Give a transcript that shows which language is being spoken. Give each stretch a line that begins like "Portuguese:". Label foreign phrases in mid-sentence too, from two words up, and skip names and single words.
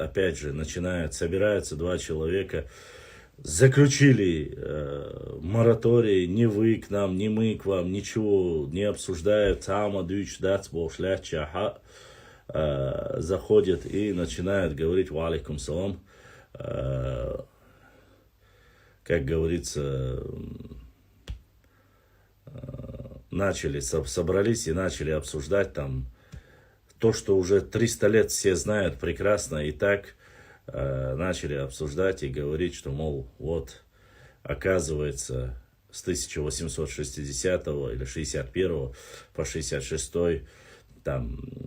Russian: Опять же, собираются два человека, заключили мораторий, ни вы к нам, ни мы к вам, ничего не обсуждают, заходят и начинают говорить
Arabic: «وعليكم السلام»,
Russian: как говорится, собрались и начали обсуждать там то, что уже 300 лет все знают прекрасно, и так начали обсуждать и говорить, что, мол, вот, оказывается, с 1860 или 61 по 66 там,